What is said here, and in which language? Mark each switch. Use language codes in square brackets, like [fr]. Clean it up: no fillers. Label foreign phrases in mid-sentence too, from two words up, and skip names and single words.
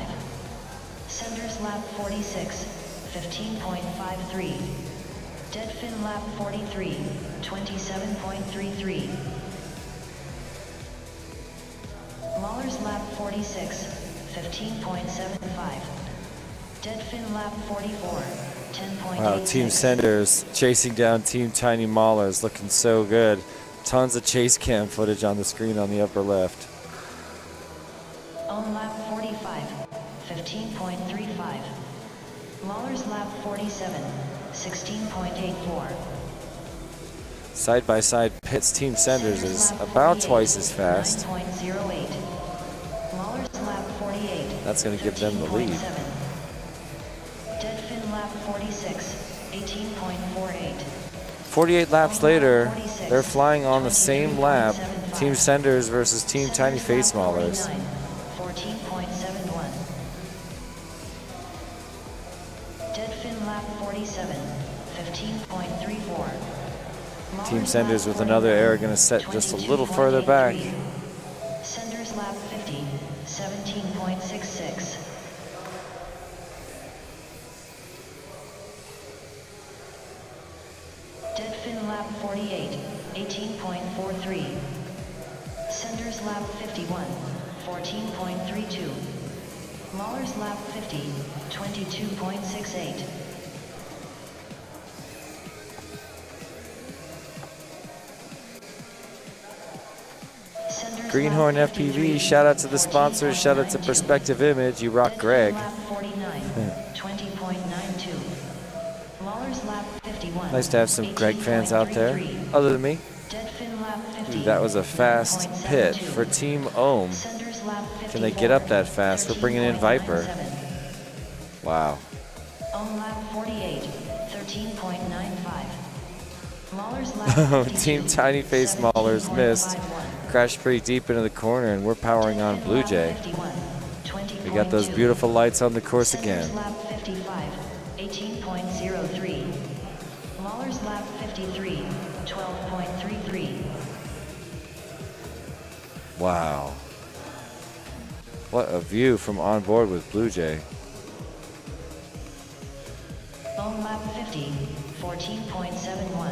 [en] Senders lap 46, 15.53. Deadfin lap 43, 27.33. Lawler's lap 46, 15.75. Deadfin lap 44, 10.86. Wow, Team Senders chasing down Team Tiny Maulers, looking so good. Tons of chase cam footage on the screen on the upper left. On lap 45, 15.35. Lawler's lap 47, 16.84. Side-by-side pits, Team Senders is about twice as fast. 9.08. Lawler's lap 48. That's going to give them the lead. 13.7. Deadfin lap 46, 18.48. 48 laps later, they're flying on the same lap. Team Senders versus Team Tiny Face Maulers. 14.71. Deadfin lap 47, 15.34. Team Senders with another air going to set just a little further back. Senders lap 50, 17.66. Deadfin lap 48, 18.43. Senders lap 51, 14.32. Lawler's lap 50, 22.68. Greenhorn FPV, shout out to the sponsors, shout out to Perspective Image, you rock Greg. Lap 49, 20.92. Lawler's lap 51. Nice to have some Greg fans out there, other than me. Deadfin lap 50. Ooh, that was a fast pit for Team Ohm. Senders lap 54. Can they get up that fast? We're bringing in Viper. 13.97. Wow. On lap 48, 13.95. Lawler's lap 52, Team Tiny Face Maulers missed. 17.51. Crashed pretty deep into the corner, and we're powering on Blue Jay. We got those beautiful lights on the course again. Lap 55, 18.03. Lawler's lap 53, 12.33. Wow. What a view from on board with Blue Jay. On lap 50, 14.71.